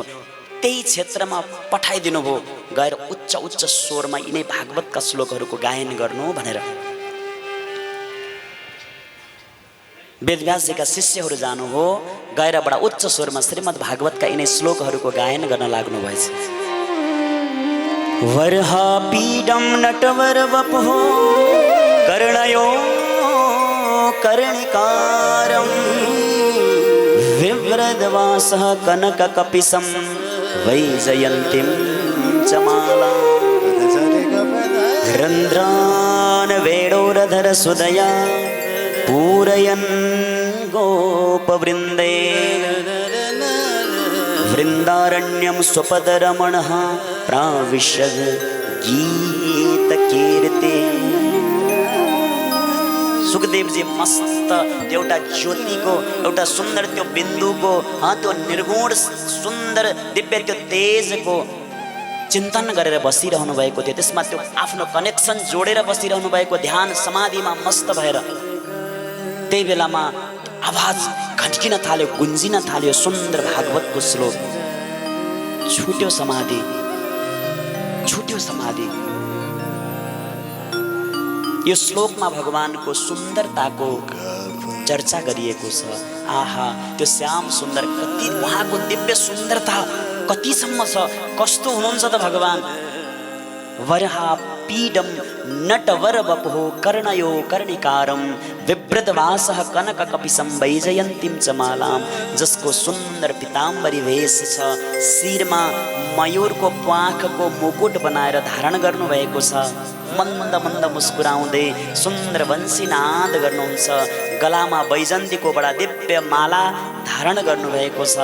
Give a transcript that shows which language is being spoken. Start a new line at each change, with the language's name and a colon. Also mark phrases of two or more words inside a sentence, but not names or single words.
Nepali: त्यही क्षेत्रमा पठाइदिनु भयो, गएर उच्च उच्च स्वरमा यिनै भागवतका श्लोकहरूको गायन गर्नु भनेर। वेदव्यासजीका शिष्यहरू जानु हो, गएर बडा उच्च स्वरमा श्रीमद् भागवतका यिनै श्लोकहरूको गायन गर्न लाग्नु भएछ।
Sanskrit: वर्हापीडं नटवरवपुः कर्णयो कर्णिकारं विव्रतवासः कनककपिशं वैजयन्तीं च मालां रन्ध्रान् वेणोरधरसुदया पूरयन् गोपवृन्दे वृन्दारण्यं स्वपदरमणः प्राविशद् गीतकीर्ति।
Nepali: सुखदेवजी मस्त एउटा ज्योतिको एउटा सुन्दर त्यो बिन्दुको त्यो निर्गुण सुन्दर दिव्य त्यो तेजको चिन्तन गरेर बसिरहनु भएको थियो। त्यसमा त्यो आफ्नो कनेक्सन जोडेर बसिरहनु भएको ध्यान समाधिमा मस्त भएर त्यही बेलामा आवाज घट्किन थाल्यो, गुन्जिन थाल्यो सुन्दर भागवतको श्लोक। छुट्यो समाधि, छुट्यो समाधि। यो श्लोकमा भगवानको सुन्दरताको चर्चा गरिएको छ। आहा, त्यो श्याम सुन्दर कति, उहाँको दिव्य सुन्दरता कतिसम्म छ, कस्तो हुनुहुन्छ त भगवान।
Sanskrit: वरहापीडं नटवरवपुः कर्णयो कर्णिकारं विव्रतवासः कनककपिशं वैजयन्तीं च मालां।
Nepali: जसको सुन्दर पीताम्बरी वेश छ, शिरमा मयूरको प्वाखको मुकुट बनाएर धारण गर्नुभएको छ। मन्द मन्द मुस्कुराउँदै सुन्दर वंशीनाद गर्नुहुन्छ। गलामा वैजन्तीको बडा दिव्य माला धारण गर्नुभएको छ।